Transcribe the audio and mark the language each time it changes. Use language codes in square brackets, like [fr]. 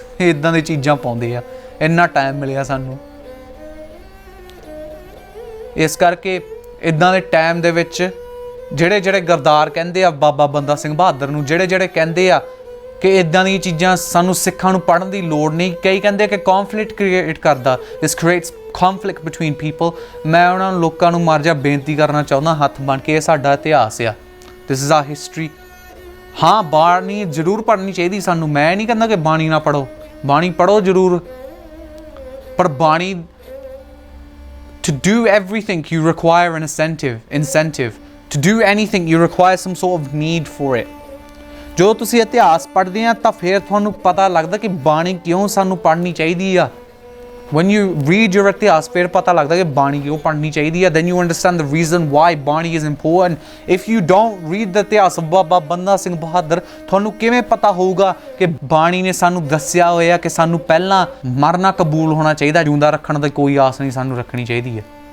[pa] ਇੱਦਾਂ ਦੀ ਚੀਜ਼ਾਂ ਪਾਉਂਦੇ ਆ। ਇੰਨਾ ਟਾਈਮ ਮਿਲਿਆ ਸਾਨੂੰ, ਇਸ ਕਰਕੇ ਇੱਦਾਂ ਦੇ ਟਾਈਮ ਦੇ ਵਿੱਚ ਜਿਹੜੇ ਗਰਦਾਰ ਕਹਿੰਦੇ ਆ ਬਾਬਾ ਬੰਦਾ ਸਿੰਘ ਬਹਾਦਰ ਨੂੰ, ਜਿਹੜੇ ਕਹਿੰਦੇ ਆ ਕਿ ਇੱਦਾਂ ਦੀਆਂ ਚੀਜ਼ਾਂ ਸਾਨੂੰ ਸਿੱਖਾਂ ਨੂੰ ਪੜ੍ਹਨ ਦੀ ਲੋੜ ਨਹੀਂ। ਕਈ ਕਹਿੰਦੇ ਕਿ [en] Conflict create ਕਰਦਾ, this creates conflict between people. [pa] ਮੈਂ ਉਹਨਾਂ ਲੋਕਾਂ ਨੂੰ ਮਾਰ ਜਾ ਬੇਨਤੀ ਕਰਨਾ ਚਾਹੁੰਦਾ ਹੱਥ ਬਣ ਕੇ, ਇਹ ਸਾਡਾ ਇਤਿਹਾਸ ਆ, [en] This is our history. [pa] ਹਾਂ, ਬਾਣੀ ਜ਼ਰੂਰ ਪੜ੍ਹਨੀ ਚਾਹੀਦੀ ਸਾਨੂੰ। ਮੈਂ ਨਹੀਂ ਕਹਿੰਦਾ ਕਿ ਬਾਣੀ ਨਾ ਪੜ੍ਹੋ, ਬਾਣੀ ਪੜ੍ਹੋ ਜ਼ਰੂਰ, ਪਰ ਬਾਣੀ [en] to do everything you require an incentive to do anything you require some sort of need for it. [pa] ਜਦੋਂ ਤੁਸੀਂ ਇਤਿਹਾਸ ਪੜ੍ਹਦੇ ਆ ਤਾਂ ਫਿਰ ਤੁਹਾਨੂੰ ਪਤਾ ਲੱਗਦਾ ਕਿ ਬਾਣੀ ਕਿਉਂ ਸਾਨੂੰ ਪੜ੍ਹਨੀ ਚਾਹੀਦੀ ਆ। [en] when you read your [pa] ਇਤਿਹਾਸ ਫਿਰ ਪਤਾ ਲੱਗਦਾ ਕਿ ਬਾਣੀ ਕਿਉਂ ਪੜ੍ਹਨੀ ਚਾਹੀਦੀ ਆ। [en] then you understand the reason why Bani is important. if you don't read the [pa] ਇਤਿਹਾਸ of ਬਾਬਾ ਬੰਦਾ ਸਿੰਘ ਬਹਾਦਰ, ਤੁਹਾਨੂੰ ਕਿਵੇਂ ਪਤਾ ਹੋਊਗਾ ਕਿ ਬਾਣੀ ਨੇ ਸਾਨੂੰ ਦੱਸਿਆ ਹੋਇਆ ਕਿ ਸਾਨੂੰ ਪਹਿਲਾਂ ਮਰਨਾ ਕਬੂਲ ਹੋਣਾ ਚਾਹੀਦਾ, ਜਿਉਂਦਾ ਰੱਖਣ ਦੀ ਕੋਈ ਆਸ ਨਹੀਂ ਸਾਨੂੰ ਰੱਖਣੀ ਚਾਹੀਦੀ ਹੈ।